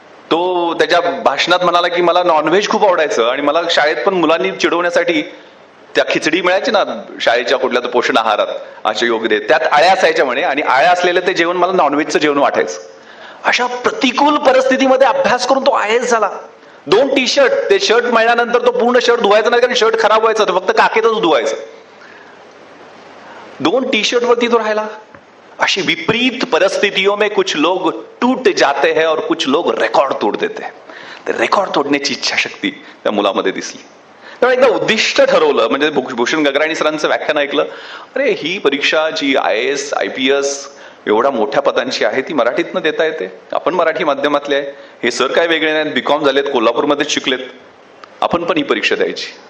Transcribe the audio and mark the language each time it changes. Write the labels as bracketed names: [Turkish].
[Marathi] तो त्याच्या भाषणात म्हणाला की मला नॉनव्हेज खूप आवडायचं आणि मला शाळेत पण मुलांनी चिडवण्यासाठी त्या खिचडी मिळायची ना शाळेच्या कुठल्या तर पोषण आहारात, असे योगदे, त्यात आळ्या असायच्या म्हणे आणि आळ्या असलेलं ते जेवण मला नॉनव्हेजचं जेवण वाटायचं. अशा प्रतिकूल परिस्थितीमध्ये अभ्यास करून तो IAS झाला. 2 टी-शर्ट, ते शर्ट मळल्यानंतर तो पूर्ण शर्ट धुवायचा नाही, कारण शर्ट खराब व्हायचं, तो फक्त काखेतच धुवायचं. 2 टी-शर्ट वरती तो राहिला. [Hindi] अशी विपरीत परिस्थितियों में कुछ लोग टूट जाते हैं और कुछ लोग रेकॉर्ड तोड़ देते हैं. [Marathi] तर रेकॉर्ड तोडण्याची इच्छाशक्ती त्या मुलामध्ये दिसली. तेव्हा एकदा उद्दिष्ट ठरवलं, म्हणजे भूषण गगराणी सरांचं व्याख्यान ऐकलं, अरे ही परीक्षा जी IAS IPS एवढ्या मोठ्या पदांची आहे ती मराठीतनं देता येते. आपण मराठी माध्यमातले आहे, हे सर काय वेगळे नाहीत, BCom झालेत, कोल्हापूरमध्येच शिकलेत, आपण पण ही परीक्षा द्यायची.